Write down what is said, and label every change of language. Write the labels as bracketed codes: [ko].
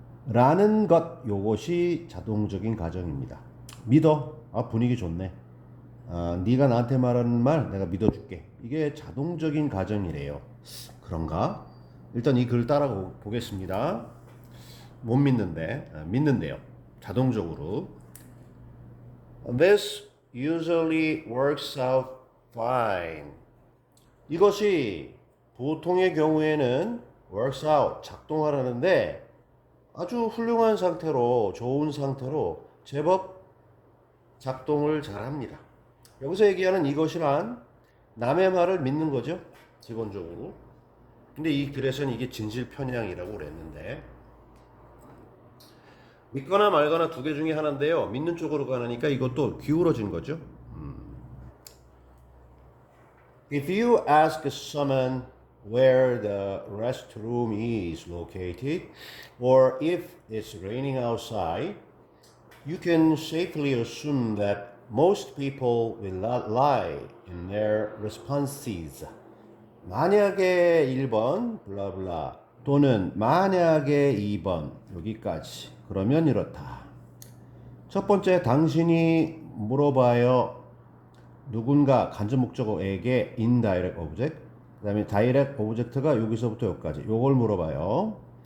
[ko] 라는 것, 요것이 자동적인 가정입니다. 믿어. 아, 분위기 좋네. 아, 네가 나한테 말하는 말 내가 믿어줄게. 이게 자동적인 가정이래요. 그런가? 일단 이 글 따라 보겠습니다. 못 믿는데, 믿는데요. 자동적으로. [en] This usually works out fine. [ko] 이것이 보통의 경우에는 works out, 작동하라는데 아주 훌륭한 상태로, 좋은 상태로 제법 작동을 잘 합니다. 여기서 얘기하는 이것이란 남의 말을 믿는 거죠. 기본적으로. 근데 이 글에서는 이게 진실 편향이라고 그랬는데 믿거나 말거나 두 개 중에 하나인데요. 믿는 쪽으로 가니까 이것도 기울어진 거죠. [en] If you ask someone where the restroom is located or if it's raining outside, you can safely assume that most people will not lie in their responses. [ko] 만약에 1번 블라블라 또는 만약에 2번 여기까지 그러면 이렇다. 첫 번째 당신이 물어봐요. 누군가 간접 목적어에게 indirect object 그 다음에 direct object가 여기서부터 여기까지 요걸 물어봐요.